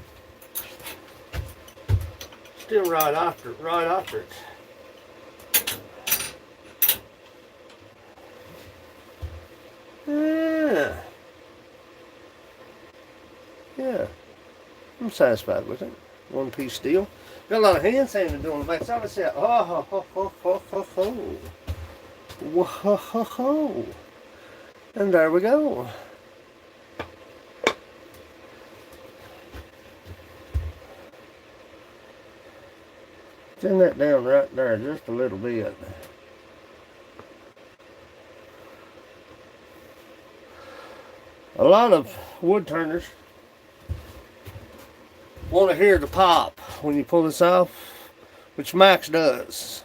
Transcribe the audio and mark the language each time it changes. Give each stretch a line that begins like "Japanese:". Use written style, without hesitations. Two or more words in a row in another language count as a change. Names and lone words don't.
English: Still right after it. Right after it. Yeah. Yeah. I'm satisfied with it. One piece deal. Got a lot of hand sanding to do on the back side. I said, oh, ho, ho, ho, ho, ho, ho. Whoa, ho, ho, ho. And there we go. Thin that down right there just a little bit. A lot of wood turners want to hear the pop when you pull this off, which Max does.